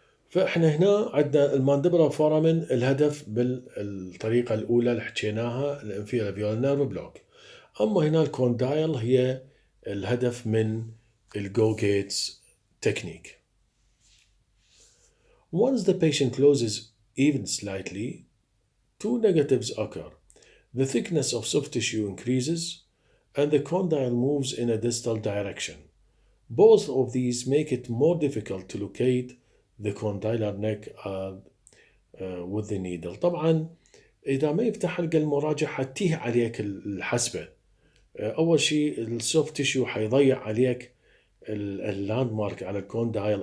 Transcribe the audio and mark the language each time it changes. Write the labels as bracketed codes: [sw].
[ar] فاحنا هنا عندنا المانديبولار فورامين. الهدف بالطريقة الأولى اللي حكيناها الانفيريور فيولار نيرف بلوك. أما هنا الكوندايل هي الهدف من الجو جيتس تكنيك. [en] Once the patient closes even slightly, two negatives occur. The thickness of soft tissue increases and the condyle moves in a distal direction. Both of these make it more difficult to locate the condylar neck with the needle. [ar] طبعا إذا ما يفتح حلقة المراجع حتيه عليك الحسبة. أول شيء السوفت تيشيو حيضيع عليك اللاند مارك على الكوندايل.